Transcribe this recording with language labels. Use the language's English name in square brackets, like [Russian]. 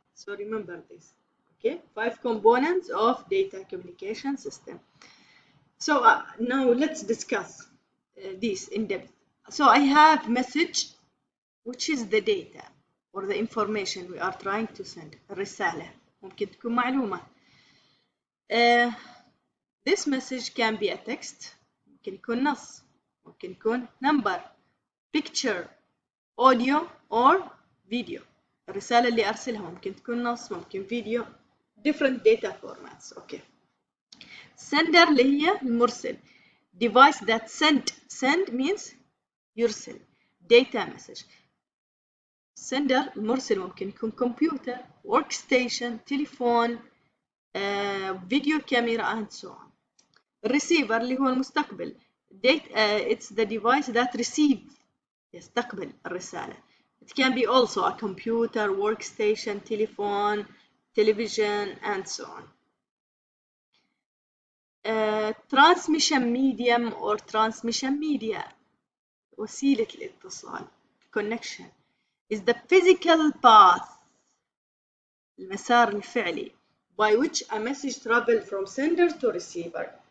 [English] So remember this. Okay, 5 components of data communication system. So now let's discuss this in depth. So I have message, which is the data or the information we are trying to send. [Arabic] الرسالة ممكن تكون معلومة. [English] This message can be a text. [Arabic] ممكن يكون نص. ممكن يكون [English] number, picture, audio or video. [Arabic] الرسالة اللي أرسلها ممكن تكون نص ممكن فيديو. [English] Different data formats. Okay. [Arabic] Sender اللي هي المرسل. [English] Device that send means يرسل. Data message. Sender [Arabic] المرسل ممكن يكون [English] computer, workstation, telephone, video camera and so on. [Arabic] Receiver اللي هو المستقبل. [English] It's the device that receives [Arabic] يستقبل الرسالة. [English] It can be also a computer, workstation, telephone, television and so on. Transmission medium or transmission media [Arabic] وسيلة الاتصال [English] connection is the physical path [Arabic] المسار الفعلي [English] by which a message travels from sender to receiver.